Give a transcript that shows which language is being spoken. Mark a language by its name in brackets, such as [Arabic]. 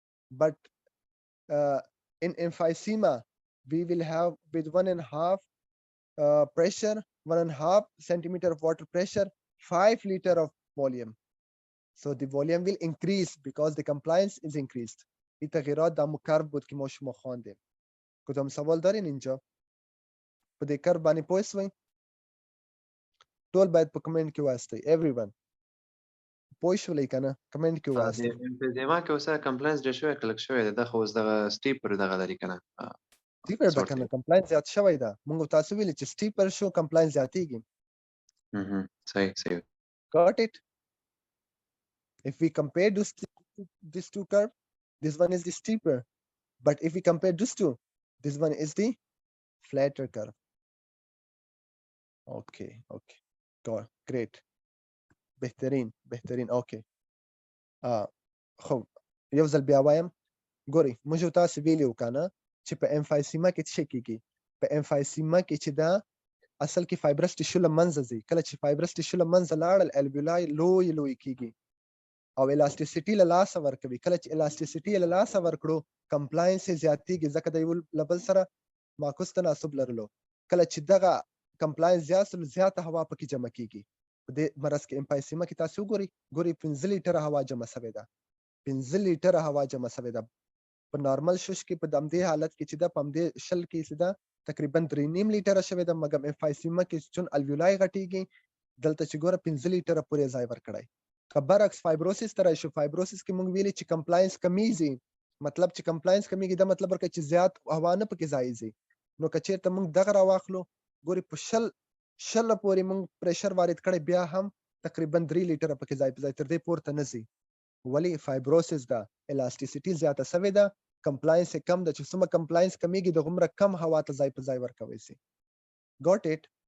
[English] But in emphysema, we will have with 1.5 pressure, 1.5 centimeter of water pressure, 5 liter of volume. So the volume will increase because the compliance is increased. [Persian] این تغییرات در مکرب بود که ما شما خواندیم. کدام سوال دارین اینجا؟ [Pashto] په دې کرب باندې پوه شوئ؟ ټول باید په کمنټ کې واسطئ. everyone پوه شولئ که نه؟ کمنټ کې واسطئ. امفیزیما کې اوسه کمپلاینس ډېر شوی کلک شوی دی. دغه اوس دغه سټیپر دغه لري که نه سټیپر ده که نه کمپلاینس زیات شوی ده. موږ تاسو ویلي چې سټیپر شو کمپلاینس زیاتېږي. صحیح [English] Got it? If we compare these two curves, this one is the steeper. But if we compare these two, this one is the flatter curve. Okay. Great. بهترین. Okay. [Pashto] خب یو ځل بیا وایم ګورئ موږ تاسو ویلي وو که نه چې په امفایسیما کې څه کېږي. په امفایسیما کې چې دا اصل کې فایبرس ټیشو له منځه ځي. کله چې فایبرس ټیشو له منځه لاړل الویولای لوی کېږي او الاستیسیټي له لاسه ورکوي. کله چې الاستیسیټي له لاسه ورکړو کمپلاینس یې زیاتېږي ځکه د یو له بل سره معکوس تناسب لرلو. کله چې دغه کمپلاینس زیات سو زیاته هوا پکې جمع کېږي. په دې مرض کې امفایسیما کې تاسو ګورئ 15 لیټره هوا جمع شوې ده. 15 لیټره هوا جمع شوې ده. په نارمل شش کې په دمدې حالت کې چې دا پمدې شل کې سیدا تقریبا 3.5 لیټر شوی د مګم امفایسیما کې چون الویولای غټیږي دلته چې ګوره 15 لیټر پورې ځای ورکړای برعکس فایبروسیس تر شو فایبروسیس کې مونږ ویلي چې کمپلاینس کمیږي مطلب چې کمپلاینس کمیږي دا مطلب ورکړي چې زیات هوا نه پکې ځایږي نو که چیرته مونږ دغه راواخلو ګوري په شل پورې مونږ پریشر وارد کړی بیا هم تقریبا 3 لیټر پکې ځای په ځای تر دې پورته نه ځي ولی فایبروسیس دا الاسټیسيټي زیاته سوي ده کمپلاینس کم ده چې څومره کمپلاینس کمیږي د غمره کم هوا ته ځای په ځای ورکوي سي [English] got it